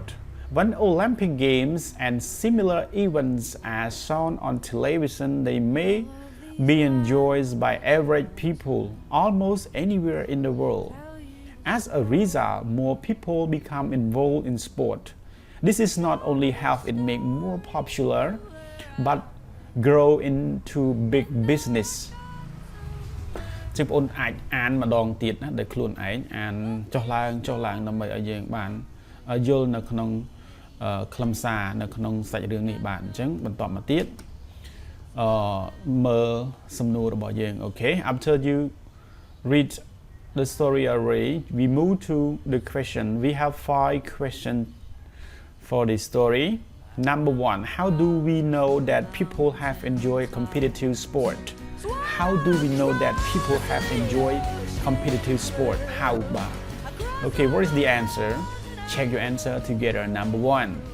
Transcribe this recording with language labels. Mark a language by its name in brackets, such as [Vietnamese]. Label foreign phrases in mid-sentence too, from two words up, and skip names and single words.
[English] When Olympic Games and similar events are shown on television, they may be enjoyed by average people almost anywhere in the world. As a result, more people become involved in sport. This is not only help it make more popular, but grow into big business. [Khmer] បងប្អូនអាចអានម្ដងទៀតណាដោយខ្លួនឯងអានចុះឡើងដើម្បីឲ្យយើងបានយ ល់នៅក្នុងខ្លឹមសារនៅក្នុងសាច់រឿងនេះបាទអញ្ចឹងបន្តមកទៀតមើលសំណួររបស់យើង [English] okay after you read the story array we move to the question we have 5 questions for this story number 1 how do we know that people have enjoyed competitive sport how do we know that people have enjoyed competitive sport how about okay what is the answer check your answer together number 1